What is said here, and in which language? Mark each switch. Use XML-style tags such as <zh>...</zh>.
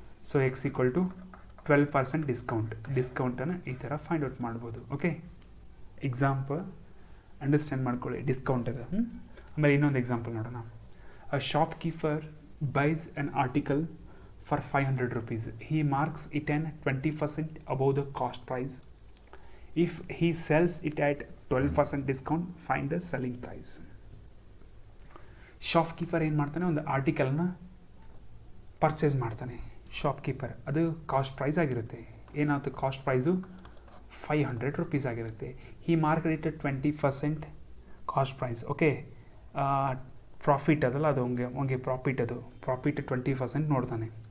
<kn>So X equal to 12% ಡಿಸ್ಕೌಂಟನ್ನು ಈ ಥರ find out ಮಾಡ್ಬೋದು. ಓಕೆ, ಎಕ್ಸಾಂಪಲ್ ಅಂಡರ್ಸ್ಟ್ಯಾಂಡ್ ಮಾಡ್ಕೊಳ್ಳಿ ಡಿಸ್ಕೌಂಟ್ ಅದು. ಆಮೇಲೆ ಇನ್ನೊಂದು ಎಕ್ಸಾಂಪಲ್ ನೋಡೋಣ.</kn> <en>A shopkeeper buys an article for 500 rupees. He marks it an 20% above the cost price. If he sells it at 12% discount, find the selling price.</en> <kn>Shop keeper ಏನು ಮಾಡ್ತಾನೆ, ಒಂದು ಆರ್ಟಿಕಲ್ನ purchase ಮಾಡ್ತಾನೆ. Shop keeper ಅದು cost price ಆಗಿರುತ್ತೆ. ಏನಾಗುತ್ತೆ, cost price 500 rupees ಆಗಿರುತ್ತೆ. ಈ market 20% cost price. Okay, profit ಅದಲ್ಲ, ಅದು ಹಂಗೆ ಪ್ರಾಫಿಟ್ 20% ನೋಡ್ತಾನೆ.</kn>